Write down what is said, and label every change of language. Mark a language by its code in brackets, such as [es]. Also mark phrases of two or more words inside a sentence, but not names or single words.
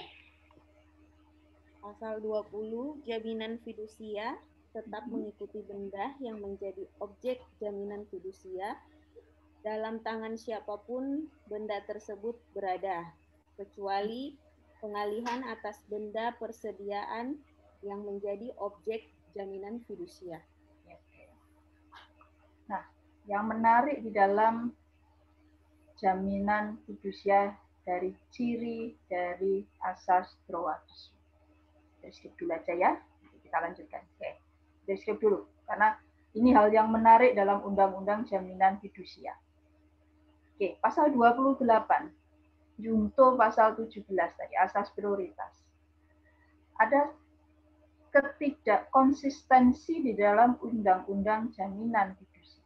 [id] Pasal 20, jaminan fidusia tetap mengikuti benda yang menjadi objek jaminan fidusia dalam tangan siapapun benda tersebut berada, kecuali pengalihan atas benda persediaan yang menjadi objek jaminan fidusia. Nah, yang menarik di dalam jaminan fidusia dari ciri dari asas [fr] droit de suite. [id] Deskrip dulu aja ya, kita lanjutkan. Oke, deskrip dulu, karena ini hal yang menarik dalam Undang-Undang Jaminan Fidusia. Oke, pasal 28, junto pasal 17 tadi, asas prioritas. Ada ketidakkonsistensi di dalam Undang-Undang Jaminan Fidusia.